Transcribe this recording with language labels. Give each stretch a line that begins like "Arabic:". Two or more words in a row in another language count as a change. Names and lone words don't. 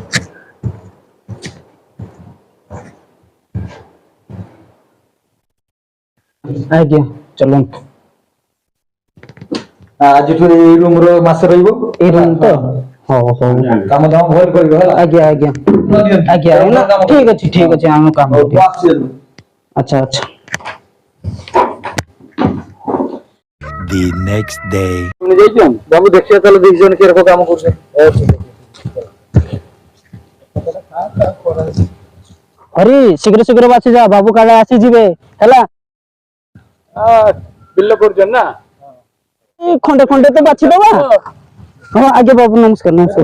Odia: ଆଜ୍ଞା ଚାଲନ୍ତୁ। ଆଜିଠୁ ଏଇ ରୁମ ର ମାସେ ରହିବ। ଏଇ ରୁମ୍ ତ? ହଉ ହଉ, କାମ ଦାମ ଭଲ କରିବ ହେଲା। ଆଜ୍ଞା ଆଜ୍ଞା ଆଜ୍ଞା, ଠିକ ଅଛି ଠିକ ଅଛି, ଆମ କାମ। ଆଚ୍ଛା ଆଚ୍ଛା।
English: The next day.
Odia: ବାବୁ ଦେଖିବା ତାହେଲେ 2 ଜଣ କିଏ କାମ କରୁছে। ହରି ଶୀଘ୍ର ଶୀଘ୍ର ବାଛି ଯା, ବାବୁ କାଳେ ଆସିଯିବେ ହେଲା। ବିଲ କରୁଛନ୍ତି ନା? ଖଣ୍ଡେ ଖଣ୍ଡେ ତ ବାଛିଦବା। ହଁ ଆଜ୍ଞା ବାବୁ, ନମସ୍କାର ନମସ୍କାର।